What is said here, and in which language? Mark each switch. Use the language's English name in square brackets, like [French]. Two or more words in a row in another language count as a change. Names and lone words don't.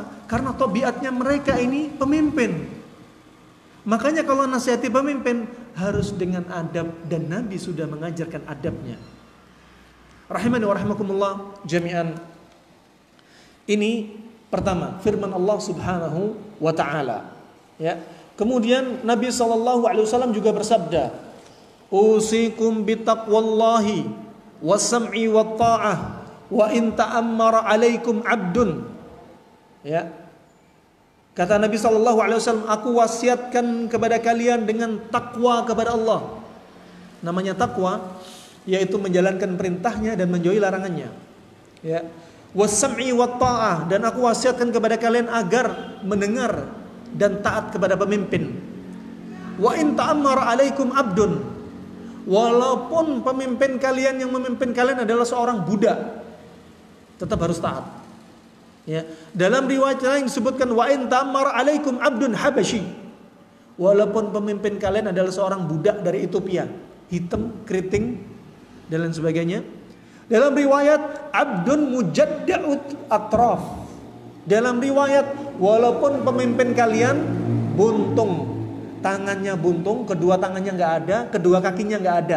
[Indonesian] Karena tabiatnya mereka ini pemimpin. Makanya kalau nasihati pemimpin harus dengan adab, dan Nabi sudah mengajarkan adabnya. [Arabic] رحمني ورحمكم الله جميعا. [Indonesian] Ini pertama firman Allah [Arabic] سبحانه وتعالى. [Indonesian] Ya. Kemudian Nabi SAW juga bersabda, [Arabic] "أوصيكم بتقوى الله والسمع والطاعة وإن تأمر عليكم عبد." [Indonesian] Ya. Kata Nabi SAW, aku wasiatkan kepada kalian dengan takwa kepada Allah. Namanya takwa, yaitu menjalankan perintahnya dan menjauhi larangannya. Ya. [Arabic] والسمع والطاعة, [Indonesian] dan aku wasiatkan kepada kalian agar mendengar dan taat kepada pemimpin. [Arabic] وإن تأمر عليكم عبد, [Indonesian] walaupun pemimpin kalian yang memimpin kalian adalah seorang budak, tetap harus taat. Ya. Dalam riwayat lain disebutkan [Arabic] وإن تأمر عليكم عبد حبشي, [Indonesian] walaupun pemimpin kalian adalah seorang budak dari Ethiopia, hitam, keriting dan lain sebagainya. Dalam riwayat [Arabic] عبد مجدع الأطراف. [Indonesian] Dalam riwayat walaupun pemimpin kalian buntung, tangannya buntung, kedua tangannya nggak ada, kedua kakinya nggak ada.